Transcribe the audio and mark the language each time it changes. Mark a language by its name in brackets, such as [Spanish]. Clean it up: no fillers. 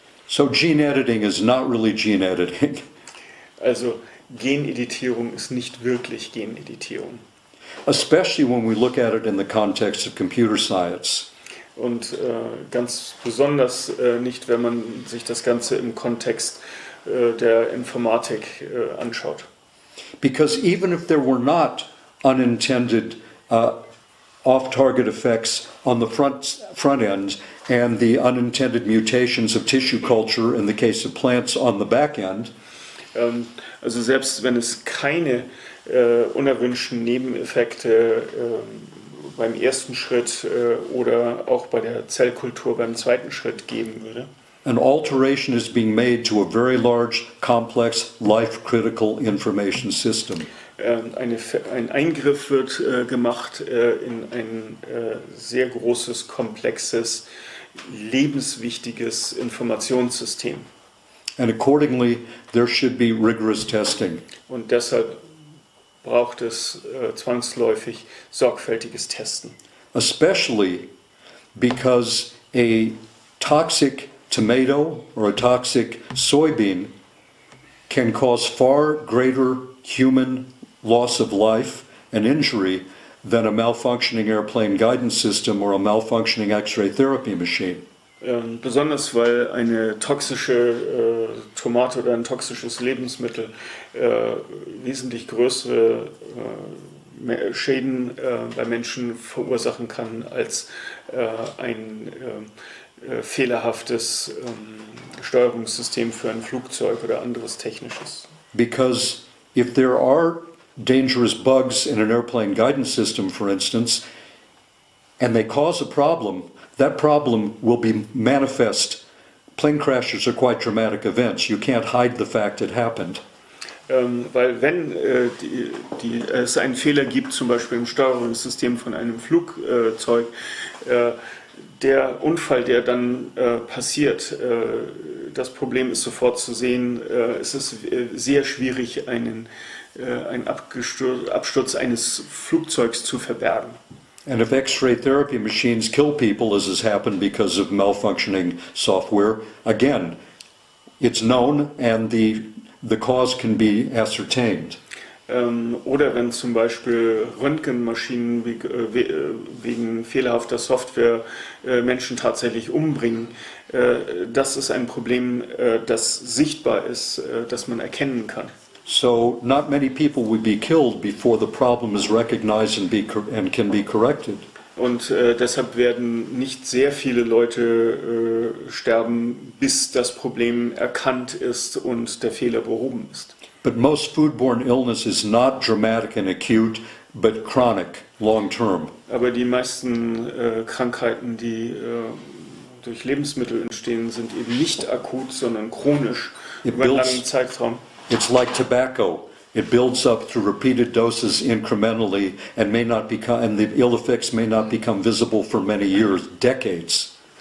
[English] So gene editing is not really gene editing. [German] Also Geneditierung ist nicht wirklich Geneditierung. [English] Especially when we look at it in the context of computer science. [German] Und ganz besonders nicht, wenn man sich das Ganze im Kontext der Informatik anschaut. [English] Because even if there were not unintended off-target effects on the front end and the unintended mutations of tissue culture in the case of plants on the back end, [German] also selbst wenn es keine unerwünschten Nebeneffekte beim ersten Schritt oder auch bei der Zellkultur beim zweiten Schritt geben würde, [English] an alteration is being made to a very large, complex, life-critical information system. [German] Ein Eingriff wird gemacht in ein sehr großes, komplexes, lebenswichtiges Informationssystem. [English] And accordingly, there should be rigorous testing. [German] Und deshalb braucht es zwangsläufig sorgfältiges Testen. [English] Especially because a toxic tomato or a toxic soybean can cause far greater human loss of life and injury than a malfunctioning airplane guidance system or a malfunctioning X-ray therapy machine. [German] Besonders weil eine toxische Tomate oder ein toxisches Lebensmittel wesentlich größere Schäden bei Menschen verursachen kann als ein fehlerhaftes Steuerungssystem für ein Flugzeug oder anderes Technisches. [English] Because if there are dangerous bugs in an airplane guidance system, for instance, and they cause a problem, that problem will be manifest. Plane crashes are quite dramatic events. You can't hide the fact it happened. [German] Weil wenn es einen Fehler gibt, zum Beispiel im Steuerungssystem von einem Flugzeug, der Unfall, der dann passiert, das Problem ist sofort zu sehen, es ist sehr schwierig, einen Absturz eines Flugzeugs zu verbergen. [English] And if X-ray therapy machines kill people, as has happened because of malfunctioning software, again, it's known and the cause can be ascertained. [German] Oder wenn zum Beispiel Röntgenmaschinen wegen fehlerhafter Software Menschen tatsächlich umbringen, das ist ein Problem, das sichtbar ist, das man erkennen kann. [English] So not many people would be killed before the problem is recognized and can be corrected. [German] Und deshalb werden nicht sehr viele Leute sterben, bis das Problem erkannt ist und der Fehler behoben ist. [English] But most foodborne illness is not dramatic and acute, but chronic, long term. [German] Aber die meisten Krankheiten, die durch Lebensmittel entstehen, sind eben nicht akut, sondern chronisch über einen langen Zeitraum. [English] It's like tobacco. It builds up through repeated doses incrementally and and the ill effects may not become visible for many years, decades.